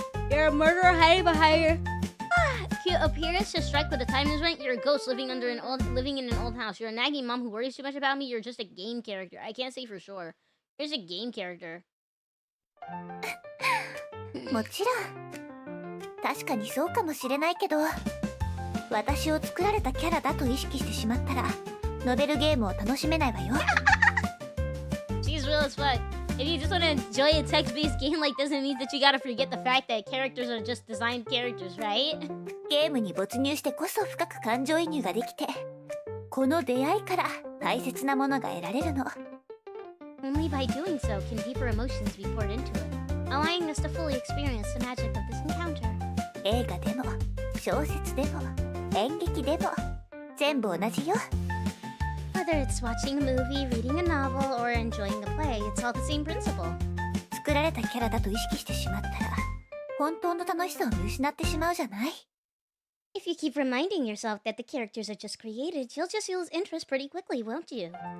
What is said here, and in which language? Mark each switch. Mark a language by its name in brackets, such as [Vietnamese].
[English] You're a murderer hiding behind your cute appearance to strike with the time is right. You're a ghost living in an old house. You're a nagging mom who worries too much about me. You're just a game character. I can't say for sure. You're just a game character. [Japanese] もちろん。確かにそうかもしれないけど、私を作られたキャラだと意識してしまったら、ノベルゲームを楽しめないわよ。 [English] She's real as fuck. If you just want to enjoy a text-based game like this, it means that you gotta forget the fact that characters are just designed characters, right? [Japanese] ゲームに没入してこそ深く感情移入ができて、この出会いから大切なものが得られるの。 [English] Only by doing so can deeper emotions be poured into it, allowing us to fully experience the magic of this encounter. [Japanese] 映画でも小説でも演劇でも全部同じよ。 [English] Whether it's watching a movie, reading a novel, or enjoying a play, it's all the same principle. [Japanese] 作られたキャラだと意識してしまったら、本当の楽しさを見失ってしまうじゃない？ [English] If you keep reminding yourself that the characters are just created, you'll just lose interest pretty quickly, won't you?